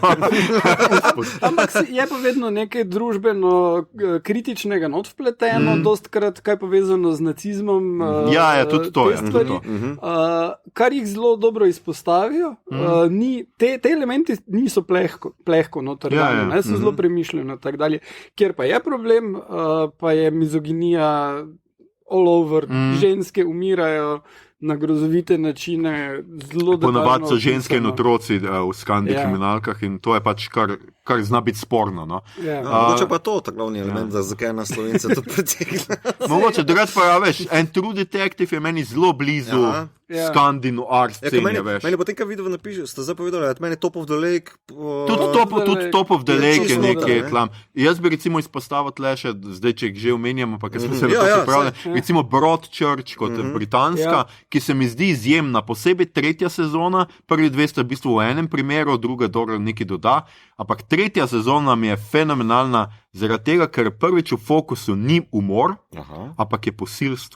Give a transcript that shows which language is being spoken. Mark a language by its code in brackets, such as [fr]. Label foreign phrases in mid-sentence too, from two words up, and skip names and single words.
[sl] Ampak je pa vedno nekaj družbeno kritičnega not vpleteno, dostkrat kaj povezano z nacizmom. Tudi to. Kar jih zelo dobro izpostavijo. Te elementi niso plehko notranje, so zelo premišljeno. Kjer pa je problem, pa je mizoginija [en] all over, [sl] ženske umirajo na grozovite načine, zelo detaljno. Ponavadi so ženske in otroci v skandi kriminalkah in to je pač kar zna biti sporno. No. Mogoče pa to, ta glavni element, zakaj na Slovence tudi pretekne. Mogoče, drugače pa veš, en True Detective je meni zelo blizu skandi noir scene, veš. Meni potem, kaj video napišeš, ste zdaj povedali, da meni Top of the Lake. Tudi Top of the Lake je nekaj tlam. Jaz bi recimo izpostavil tle še, zdaj če že omenjamo, pa ker smo se na to pripravljali, recimo Broadchurch kot britanska, ki se mi zdi izjemna, posebej tretja sezona, prvi dve sta v bistvu v enem primeru, druga dobro nekaj doda, ampak tretja sezona mi je fenomenalna zaradi tega, ker prvič v fokusu ni umor, ampak je posilstvo.